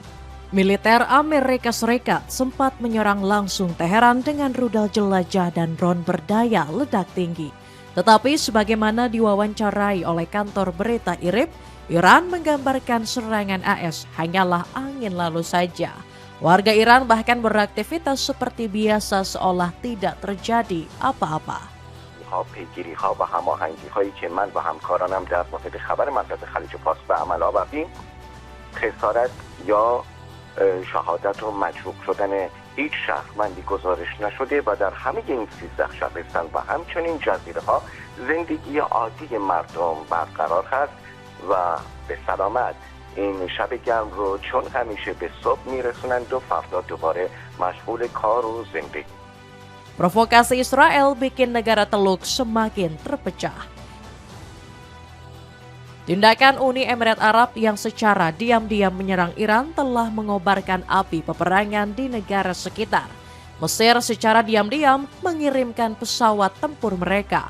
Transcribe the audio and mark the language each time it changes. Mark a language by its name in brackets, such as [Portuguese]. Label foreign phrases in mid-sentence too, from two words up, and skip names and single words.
[Indonesian] Militer Amerika Serikat sempat menyerang langsung Teheran dengan rudal jelajah dan drone berdaya ledak tinggi. Tetapi sebagaimana diwawancarai oleh kantor berita IRIB, Iran menggambarkan serangan AS hanyalah angin lalu saja. Warga Iran bahkan beraktivitas seperti biasa seolah tidak terjadi apa-apa. [Persian] پیگیری‌ها و هماهنگی‌هایی که من با همکارانم در مورد خبر منطقه خلیج فارس به عمل آوردیم، خسارت یا شهادت و مجروح شدن هیچ شهروندی گزارش نشده و در همه این 13 شهرستان و همچنین جزیره‌ها زندگی عادی مردم برقرار هست و به سلامت این شب گرم رو چون همیشه به صبح میرسونند و فردا دوباره مشغول کار و زندگی. [Indonesian] Provokasi Israel bikin negara Teluk semakin terpecah. Tindakan Uni Emirat Arab yang secara diam-diam menyerang Iran telah mengobarkan api peperangan di negara sekitar. Mesir secara diam-diam mengirimkan pesawat tempur mereka.